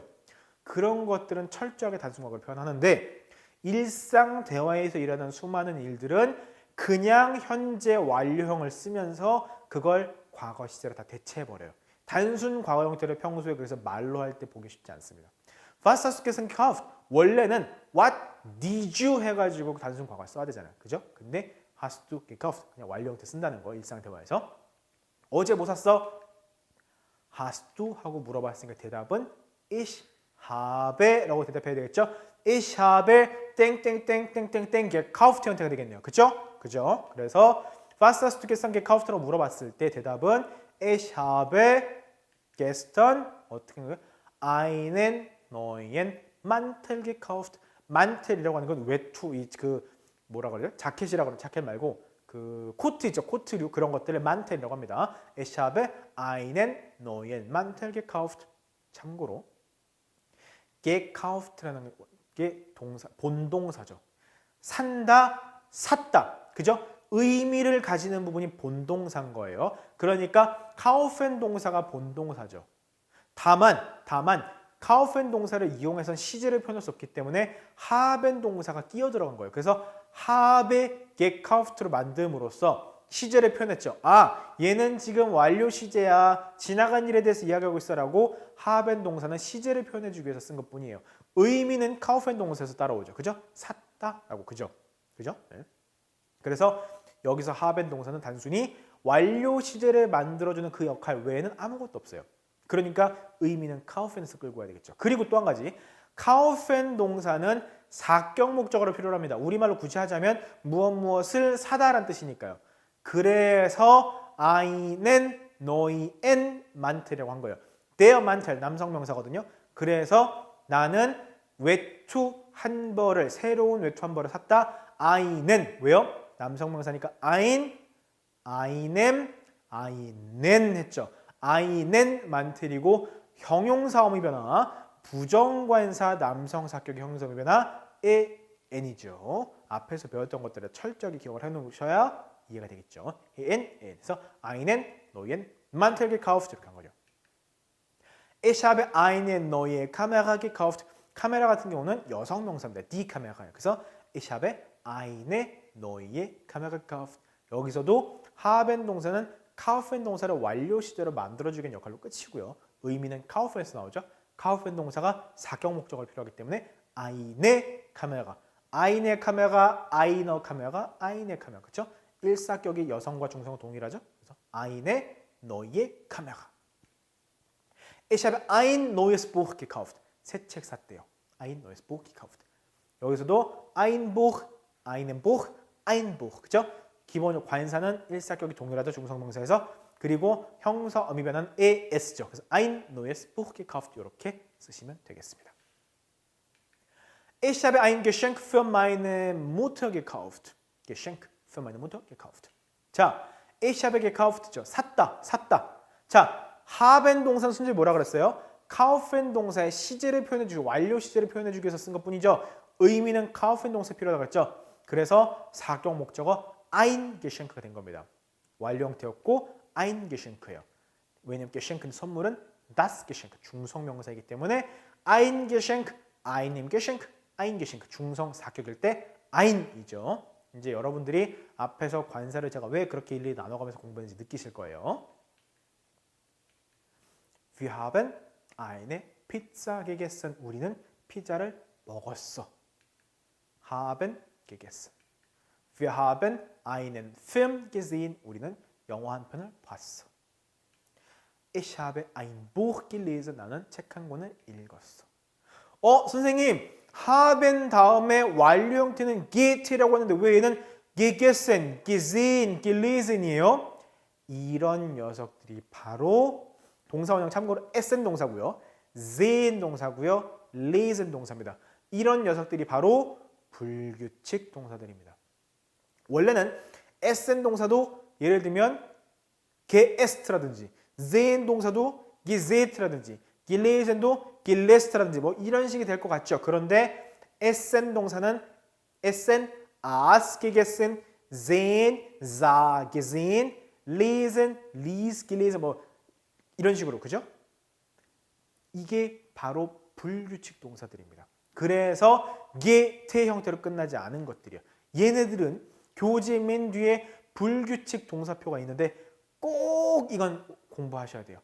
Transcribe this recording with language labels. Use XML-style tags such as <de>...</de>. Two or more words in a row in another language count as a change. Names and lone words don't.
<ko>그런 것들은 철저하게 단순 과거를 표현하는데 일상 대화에서 일어나는 수많은 일들은 그냥 현재 완료형을 쓰면서 그걸 과거 시제로 다 대체해버려요. 단순 과거 형태를 평소에 그래서 말로 할 때 보기 쉽지 않습니다.</ko> <de>Was hast du gestern gekauft?</de> <ko>원래는</ko> <en>what did you</en> <ko>해가지고 단순 과거 써야 되잖아요. 그죠? 근데</ko> <de>hast du gekauft</de> <ko>그냥 완료 형태 쓴다는 거 일상 대화에서. 어제 뭐 샀어?</ko> <de>hast du</de> <ko>하고 물어봤으니까 대답은</ko> <de>ich habe</de> <ko>라고 대답해야 되겠죠?</ko> <de>Ich habe</de> <ko>땡땡땡땡땡땡 gekauft 형태가 되겠네요. 그죠? 그죠? 그래서</ko> <de>was hast du gestern gekauft</de> <ko>라고 물어봤을 때 대답은</ko> <de>Ich habe gestern</de> <ko>어떻게 하는 거예요?</ko> <de>einen neuen Mantel gekauft.</de> <ko>만텔이라고 하는 건 외투 그 뭐라 그래요? 자켓이라고 하는 자켓 말고 그 코트 있죠. 코트류 그런 것들을 만텔이라고 합니다.</ko> <de>Ich habe einen neuen Mantel gekauft.</de> <ko>참고로 gekauft라는 게 동사 본동사죠. 산다, 샀다. 그죠? 의미를 가지는 부분이 본동사인 거예요. 그러니까 kaufen 동사가 본동사죠. 다만 kaufen 동사를 이용해서 시제를 표현할 수 없기 때문에 haben 동사가 끼어 들어간 거예요. 그래서</ko> <de>habe gekauft</de> <ko>로 만듦으로써 시제를 표현했죠. 아, 얘는 지금 완료 시제야. 지나간 일에 대해서 이야기하고 있어라고 haben 동사는 시제를 표현해 주기 위해서 쓴 것뿐이에요. 의미는 kaufen 동사에서 따라오죠. 그죠? 샀다라고. 그죠? 그죠? 네. 그래서 여기서 haben 동사는 단순히 완료 시제를 만들어주는 그 역할 외에는 아무것도 없어요. 그러니까 의미는 kaufen에서 끌고 와야 되겠죠. 그리고 또 한 가지, kaufen 동사는 사격 목적어로 필요로 합니다. 우리말로 굳이 하자면 무엇을 사다라는 뜻이니까요. 그래서</ko> <de>einen neuen Mantel</de> <ko>이라고 한 거예요.</ko> <de>Der Mantel</de> <ko>남성 명사거든요. 그래서 나는 외투 한 벌을 새로운 외투 한 벌을 샀다. einen 왜요? 남성 명사니까 einen 했죠.</ko> <de>einen Mantel</de> <ko>이고 형용사 어미 변화 부정관사 남성 사격의 형용사 어미 변화의 n이죠. 앞에서 배웠던 것들을 철저하게 기억을 해놓으셔야 이해가 되겠죠. n에서</ko> <de>einen neuen Mantel gekauft</de> <ko>이렇게 한 거죠.</ko> <de>Ich habe eine neue Kamera gekauft.</de> <ko>카메라 같은 경우는 여성 명사입니다.</ko> <de>die Kamera예요. 그래서 ich habe eine neue Kamera gekauft.</de> <ko>여기서도 haben 동사는 kaufen 동사를 완료 시제로 만들어주는 역할로 끝이고요. 의미는 kaufen에서 나오죠. kaufen 동사가 사격 목적을 필요하기 때문에</ko> <de>eine Kamera, eine Kamera, eine Kamera, eine Kamera.</de> <ko>그렇죠? 일사격이 여성과 중성은 동일하죠.</ko> <de>그래서 eine neue Kamera. Ich habe ein neues Buch gekauft.</de> <ko>새 책 샀대요.</ko> <de>Ein neues Buch gekauft. 여기서도 ein Buch, einen Buch, ein Buch.</de> <ko>그죠? 기본적으로 관사는 일사격이 동일하죠. 중성명사에서. 그리고 형사 어미 변화는 es죠. 그래서</ko> <de>ein neues Buch gekauft</de> <ko>이렇게 쓰시면 되겠습니다.</ko> <de>Ich habe ein Geschenk für meine Mutter gekauft. Geschenk für meine Mutter gekauft.</de> <ko>자,</ko> <de>ich habe gekauft</de> <ko>죠. 샀다. 자, haben 동사는 순전히 뭐라 그랬어요? kaufen 동사의 시제를 표현해주고 완료 시제를 표현해주기 위해서 쓴 것뿐이죠. 의미는 kaufen 동사 필요하다고 했죠. 그래서 사격 목적어</ko> <de>ein Geschenk</de> <ko>가 된 겁니다. 완료 형태였고</ko> <de>ein Geschenk</de> <ko>예요. 왜냐면 Geschenk는 선물은</ko> <de>das Geschenk</de> <ko>중성명사이기 때문에</ko> <de>ein Geschenk, einem Geschenk, ein Geschenk</de> <ko>중성 사격일 때 ein이죠. 이제 여러분들이 앞에서 관사를 제가 왜 그렇게 일일이 나눠가면서 공부했는지 느끼실 거예요.</ko> <de>Wir haben eine Pizza gegessen.</de> <ko>우리는 피자를 먹었어.</ko> <de>haben gegessen. Wir haben einen Film gesehen.</de> <ko>우리는 영화 한 편을 봤어.</ko> <de>Ich habe ein Buch gelesen.</de> <ko>나는 책 한 권을 읽었어. 선생님, haben 다음에 완료 형태는 get라고 하는데 왜 얘는 gegessen, gesehen, gelesen이에요? 이런 녀석들이 바로 동사 원형 참고로 essen 동사고요. sehen 동사고요. lesen 동사입니다. 이런 녀석들이 바로 불규칙 동사들입니다. 원래는 essen 동사도 예를 들면 geesst라든지 sehen 동사도 geseht라든지 gelesen도 geles트라든지 뭐 이런 식이 될 것 같죠.</ko> <de>그런데 essen 동사는 essen, as gegessen, sehen, sah gesehen, lesen, lies gelesen</de> <ko>뭐 이런 식으로 그죠? 이게 바로 불규칙 동사들입니다. 그래서 get 형태로 끝나지 않은 것들이요. 얘네들은 교재 맨 뒤에 불규칙 동사표가 있는데 꼭 이건 공부하셔야 돼요.</ko>